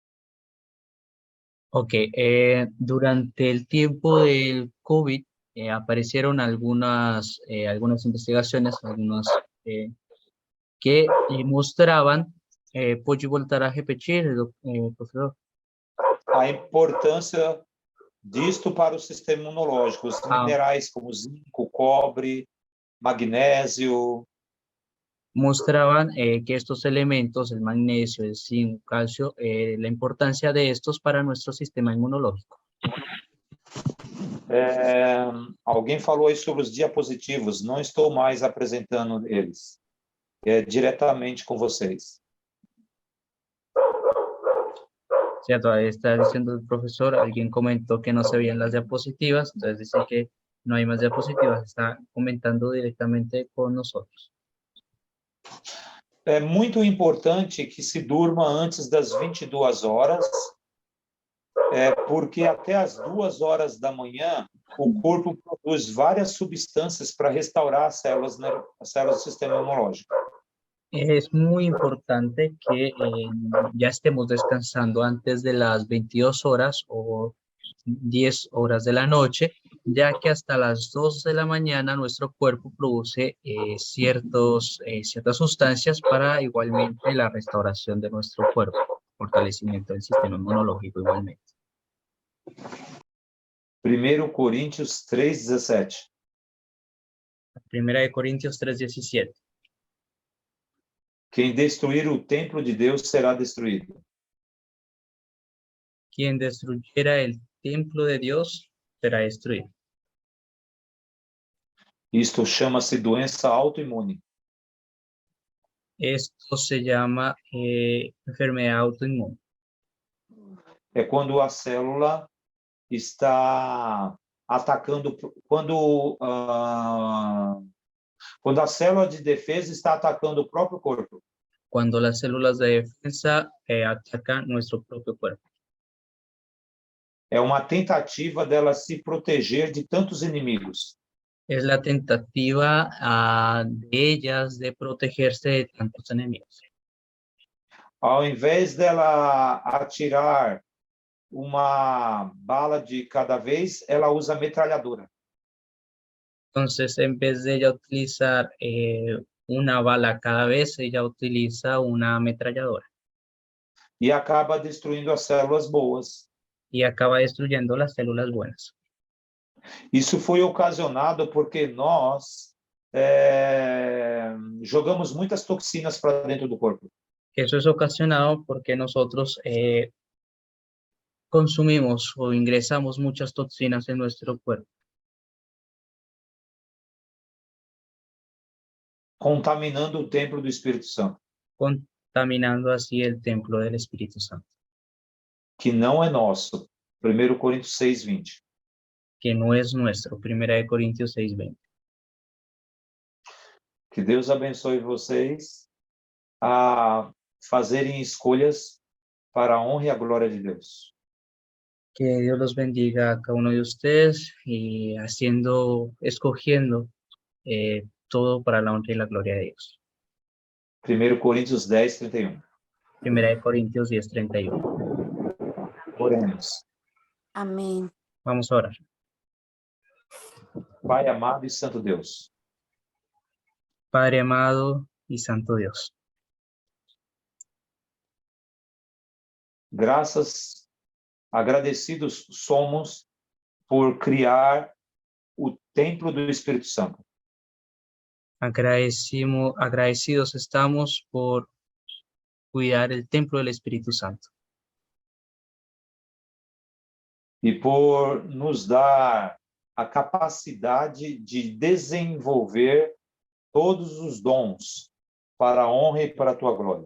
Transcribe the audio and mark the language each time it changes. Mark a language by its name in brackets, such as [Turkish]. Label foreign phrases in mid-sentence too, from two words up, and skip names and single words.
[Spanish] Ok, durante el tiempo del COVID aparecieron algunas investigaciones, que mostraban, [Portuguese] pode voltar a repetir, professor? A importância disto para o sistema imunológico, os minerais como zinco, cobre, magnésio. [Spanish] Mostraban que estos elementos, el magnesio, el zinc, calcio, la importancia de estos para nuestro sistema inmunológico. [Portuguese] Alguém falou aí sobre os diapositivos, não estou mais apresentando eles. É diretamente com vocês. [Spanish] Sí, todavía está diciendo el profesor, alguien comentó que no se veían las diapositivas, entonces dice que no hay más diapositivas, está comentando directamente con nosotros. [Portuguese] É muito importante que se durma antes das 22 horas, porque até as 2 horas da manhã, o corpo produz várias substâncias para restaurar as células do sistema imunológico. [Spanish] Es muy importante que ya estemos descansando antes de las 22 horas o 10 horas de la noche, ya que hasta las 2 de la mañana nuestro cuerpo produce ciertas sustancias para igualmente la restauración de nuestro cuerpo, fortalecimiento del sistema inmunológico igualmente. [Portuguese] 1 Coríntios 3,17. [Spanish] Primera de Corintios 3:17. [Portuguese] Quem destruir o templo de Deus será destruído. [Spanish] Quien destruyera el templo de Dios será destruido. [Portuguese] Isto chama-se doença autoimune. [Spanish] Esto se llama enfermedad autoinmune. [Portuguese] É quando a célula está atacando, quando a célula de defesa está atacando o próprio corpo. [Spanish] Cuando las células de defensa atacan nuestro propio cuerpo. [Portuguese] É uma tentativa dela se proteger de tantos inimigos. [Spanish] Es la tentativa de ellas de protegerse de tantos enemigos. [Portuguese] Ao invés dela atirar uma bala de cada vez, ela usa metralhadora. [Spanish] Entonces, en vez de ella utilizar una bala cada vez, ella utiliza una ametralladora. [Portuguese] E acaba destruindo as células boas. [Spanish] Y acaba destruyendo las células buenas. [Portuguese] Isso foi ocasionado porque nós jogamos muitas toxinas para dentro do corpo. [Spanish] Eso es ocasionado porque nosotros consumimos o ingresamos muchas toxinas en nuestro cuerpo. [Portuguese] Contaminando o templo do Espírito Santo. [Spanish] Contaminando así el templo del Espíritu Santo. [Portuguese] Que não é nosso. 1 Coríntios 6:20. [Spanish] Que no es nuestro. 1 Corintios 6:20. [Portuguese] Que Deus abençoe vocês a fazerem escolhas para a honra e a glória de Deus. [Spanish] Que Dios los bendiga a cada uno de ustedes y escogiendo todo para la honra y la gloria de Dios. [Portuguese] 1 Coríntios 10:31. [Spanish] 1 Corintios 10:31. [Portuguese] Oremos. Amém. [Spanish] Vamos a orar. [Portuguese] Pai amado e santo Deus. [Spanish] Padre amado y santo Dios. [Portuguese] Graças, agradecidos somos por criar o templo do Espírito Santo. [Spanish] Agradecidos estamos por cuidar el templo del Espíritu Santo. [Portuguese] E por nos dar a capacidade de desenvolver todos os dons para a honra e para a tua glória.